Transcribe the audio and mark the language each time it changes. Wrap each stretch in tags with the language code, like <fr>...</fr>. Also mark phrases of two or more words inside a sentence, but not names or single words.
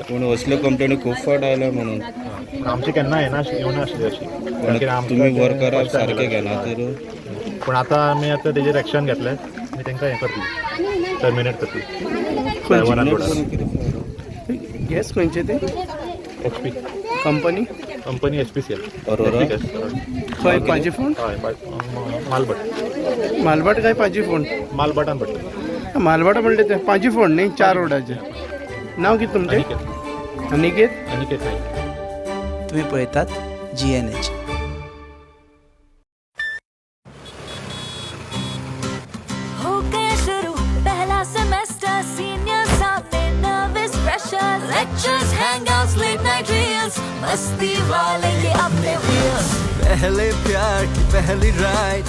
<kok>पूण असल्यो कंप्लेनी खूब फावट आयल्या म्हणून आमची केन्ना येवं नासली अशी। तुमी वर्कराक सारके घेना तर पूण आतां आमी आतां तेजेर एक्शन घेतलें आनी तांकां हें करतली, टर्मिनेट करतली ड्रायव्हरान लोडरान। गॅस खंयचे ते? HP कंपनी HPCL अरोरा खंय पाजी फोन? हय मालबाट काय पाजी फोन? मालबटान पडटा। मालबाट म्हणले ते पाजी फोन न्ही, 4 रोडाचे। नाव कितें तुमचें? अनिकेत नाही। तुम्ही पळयतात GNH।</kok> <hi>हो गया शुरू पहला सेमेस्टर, सीनियर सामने</hi> <en>nervous pressure, lectures hangouts late night reels,</en> <hi>मस्ती वाले ये अपने व्हील्स, पहले प्यार की पहली राइड,</hi>